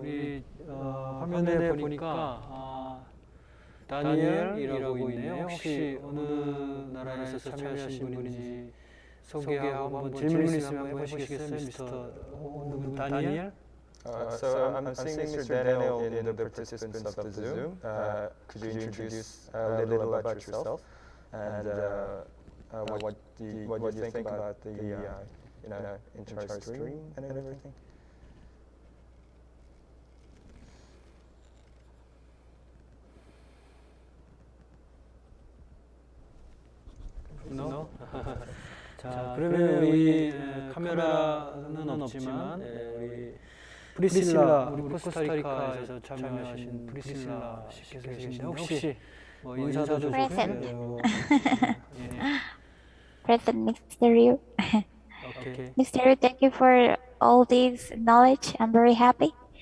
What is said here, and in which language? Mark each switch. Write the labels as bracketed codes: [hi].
[ko] 우리 화면에 보니까 다니엘이라고 있네요. 혹시 어느 나라에서 참여하신 분인지 소개하고 한번 질문 있으면 한번 해보시겠어요, 미스터 누구 다니엘? [en] So I'm seeing Mr. Daniel in the participants of the Zoom. Could you introduce a little about yourself and what do you think about the entire stream and everything? No? [ko] 자, 그러면 우리 카메라는 없지만 우리 프리실라, 우리 코스타리카에서 참여하신 프리실라 씨께서 계신데 혹시 뭐 인사도 좀 해주세요. [en] Present, Mr. Ryu. 오케이. Mr. Ryu, thank you for all this knowledge. I'm very happy.